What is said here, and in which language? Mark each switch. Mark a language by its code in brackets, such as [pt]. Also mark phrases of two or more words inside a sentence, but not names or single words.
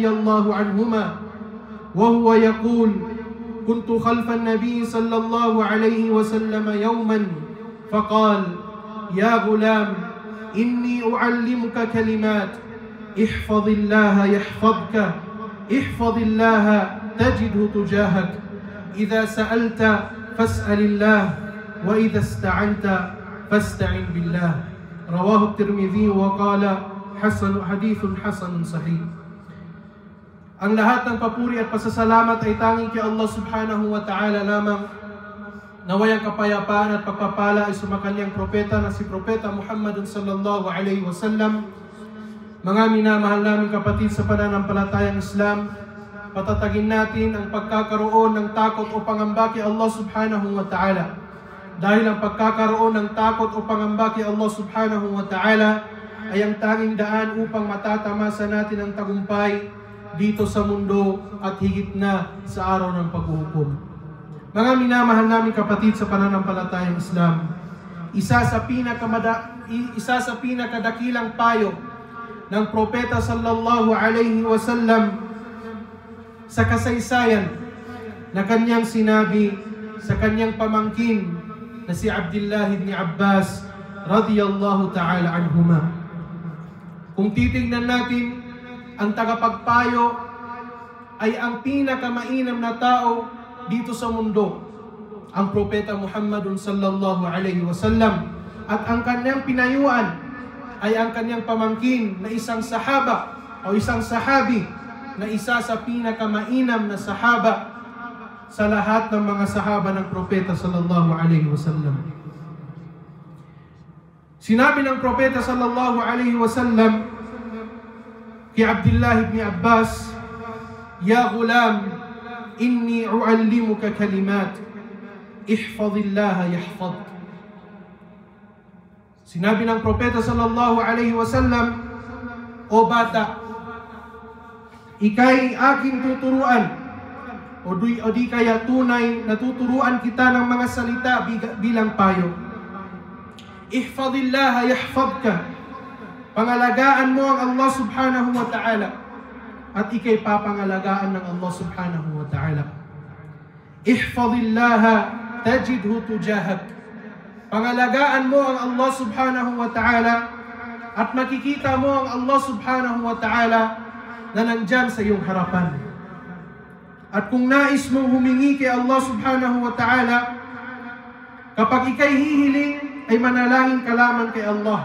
[ar] الله عنهما وهو يقول: كنت خلف النبي صلى الله عليه وسلم يوما فقال: يا غلام، إني أعلمك كلمات، احفظ الله يحفظك، احفظ الله تجده تجاهك، إذا سألت فاسأل الله وإذا استعنت فاستعن بالله. رواه الترمذي وقال حديث حسن صحيح. [tl] Ang lahat ng papuri at pasasalamat ay tanging kay Allah [ar] سبحانه وتعالى [tl] lamang. Naway ang kapayapaan at pagpapala ay sumakanyang propeta na si Propeta Muhammadun [ar] صلى الله عليه وسلم. [tl] Mga minamahal naming kapatid sa pananampalatayang Islam, patatagin natin ang pagkakaroon ng takot o pangamba kay Allah [ar] سبحانه وتعالى. [tl] Dahil ang pagkakaroon ng takot o pangamba kay Allah [ar] سبحانه وتعالى [tl] ay ang tanging daan upang matatamasa natin ang tagumpay dito sa mundo at higit na sa araw ng paghuhukom. Mga minamahal naming kapatid sa pananampalatayang Islam, isa sa pinakadakilang payo ng Propeta [ar] صلى الله عليه وسلم [tl] sa kasaysayan na kanyang sinabi sa kanyang pamangkin na si Abdullah ibn Abbas [ar] رضي الله تعالى عنهما. [tl] Kung titignan natin, ang tagapagpayo ay ang pinakamainam na tao dito sa mundo, ang Propeta Muhammadun [ar] صلى الله عليه وسلم, [tl] at ang kanyang pinayuan ay ang kanyang pamangkin na isang sahaba o isang sahabi na isa sa pinakamainam na sahaba sa lahat ng mga sahaba ng Propeta [ar] صلى الله عليه وسلم. [tl] Sinabi ng Propeta [ar] صلى الله عليه وسلم [tl] kay Abdullah ibn Abbas: [ar] يا غلام، إني أعلمك كلمات، احفظ الله يحفظك. [tl] Sinabi ng Propeta [ar] صلى الله عليه وسلم: [tl] O bata, ika'y aking tuturuan o di kaya tunay na tuturuan kita ng mga salita bilang payo. [ar] احفظ الله يحفظك. [tl] Pangalagaan mo ang Allah [ar] سبحانه وتعالى [tl] at ikay papangalagaan ng Allah [ar] سبحانه وتعالى. احفظ الله تجده تجاهك. [tl] Pangalagaan mo ang Allah [ar] سبحانه وتعالى [tl] at makikita mo ang Allah [ar] سبحانه وتعالى [tl] na nandyan sa iyong harapan. At kung nais mong humingi kay Allah [ar] سبحانه وتعالى, [tl] kapag ikay hihiling, ay manalangin ka lamang kay Allah.